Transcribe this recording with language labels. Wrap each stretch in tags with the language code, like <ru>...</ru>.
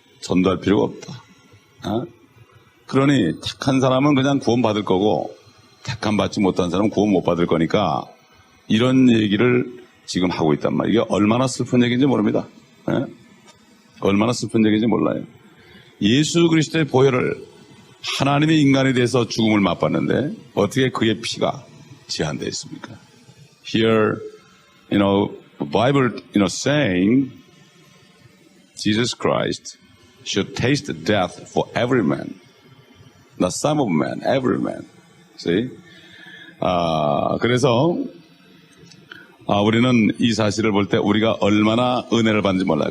<ko>전도할 필요가 없다. 그러니 택한 사람은 그냥 구원받을 거고 택한 받지 못한 사람은 구원 못 받을 거니까 이런 얘기를 지금 하고 있단 말이에요. 이게 얼마나 슬픈 얘기인지 모릅니다. 얼마나 슬픈 얘기인지 몰라요. 예수 그리스도의 보혈을 하나님의 인간에 대해서 죽음을 맛봤는데 어떻게 그의 피가 제한되어 있습니까?</ko> <en>Here, the Bible, saying Jesus Christ should taste death for every man, not some of men, every man. See?</en> <ko>그래서 우리는 이 사실을 볼 때 우리가 얼마나 은혜를 받는지 몰라요.</ko>